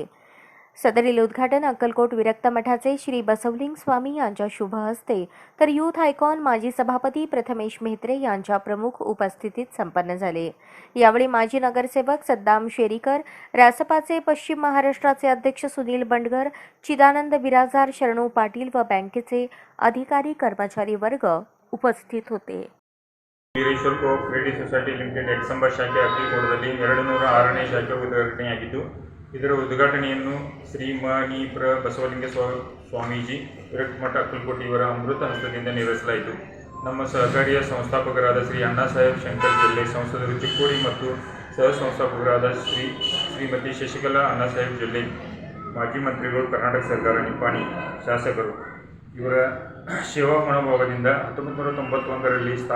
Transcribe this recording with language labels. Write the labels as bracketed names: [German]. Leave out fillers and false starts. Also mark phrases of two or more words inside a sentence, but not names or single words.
[Marathi] सदरील उद्घाटन अक्कलकोट विरक्त मठाचे श्री बसवलिंग स्वामी यांच्या शुभ हस्ते तर यूथ आयकॉन माजी सभापती प्रथमेश मेहत्रे यांच्या प्रमुख उपस्थितीत संपन्न झाले। यावेळी माजी नगरसेवक सद्दाम शेरीकर, रासपाचे पश्चिम महाराष्ट्राचे अध्यक्ष सुनील बंडगर, चिदानंद बिराजदार, शरणू पाटील व बँकेचे अधिकारी कर्मचारी वर्ग उपस्थित होते। [Kannada] ಬಿರೇಶ್ವರ ಕೋಆಪರೇಟಿವ್ ಸೊಸೈಟಿ ಲಿಮಿಟೆಡ್ ಎಕ್ಸಂಬ ಶಾಖೆ ಅಕ್ಕಿಕೋಟದಲ್ಲಿ 206ನೇ ಶಾಖೆ ಉದ್ಘಾಟನೆಯಾಗಿದ್ದು, ಇದರ ಉದ್ಘಾಟನೆಯನ್ನು ಶ್ರೀ ಮಣಿಪ್ರ ಬಸವಲಿಂಗ ಸ್ವಾಮೀಜಿ ವಿರಕ್ತಮಠ ಅಕ್ಕಲಕೋಟೆ ಇವರ ಅಮೃತ ಹಸ್ತದಿಂದ ನೆರವೇರಿಸಲಾಯಿತು। ನಮ್ಮ ಸಹಕಾರಿಯ ಸಂಸ್ಥಾಪಕರಾದ ಶ್ರೀ ಅಣ್ಣಾಸಾಹೇಬ್ ಶಂಕರ್ ಜಿಲ್ಲೆ ಸಂಸದರು ಚಿಕ್ಕೋಡಿ ಮತ್ತು ಸಹ ಸಂಸ್ಥಾಪಕರಾದ ಶ್ರೀಮತಿ ಶಶಿಕಲಾ ಅಣ್ಣಾಸಾಹೇಬ್ ಜಿಲ್ಲೆ ಮಾಜಿ ಮಂತ್ರಿಗಳು, ಕರ್ನಾಟಕ ಸರ್ಕಾರ, ನಿಪ್ಪಾಣಿ ಶಾಸಕರು ಇವರ ಸೇವಾ ಮನೋಭಾವದಿಂದ 1991ರಲ್ಲಿ